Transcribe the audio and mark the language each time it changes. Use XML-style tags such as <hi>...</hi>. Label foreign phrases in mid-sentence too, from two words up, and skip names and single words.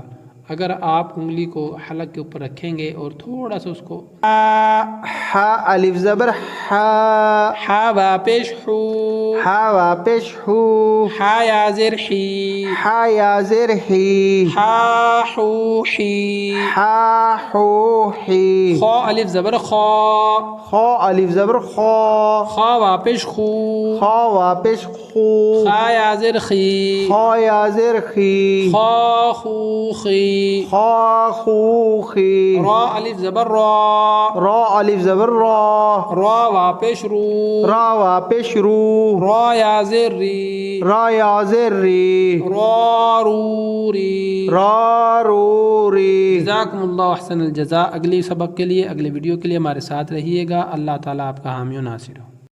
<ur>اگر آپ انگلی کو حلق کے اوپر رکھیں گے اور تھوڑا سا اس کو، ہا الف زبر ہا، ہا وا پیش ہو، ہا وا پیش ہو، ہا یا زیر ہی، ہا یا زیر ہی، ہا ہو ہی، ہا ہو ہی، خو الف زبر خو، خو الف زبر خو، خا وا پیش خو، خو وا پیش خو، خا یا زیر خی، خو یا زیر خی، خا خو خی، خا خو خی، را الف زبر را، را الف زبر را، را وا پیش رو، را وا پیش رو، را یا زیر ری، را یا زیر ری، را رو ری۔ را رو ری۔</ur> <ar>جزاکم اللہ احسن الجزاء۔</ar> <ur>اگلی سبق کے لیے، اگلے ویڈیو کے لیے ہمارے ساتھ رہیے گا۔ اللہ تعالیٰ آپ کا حامی و ناصر ہو۔</ur>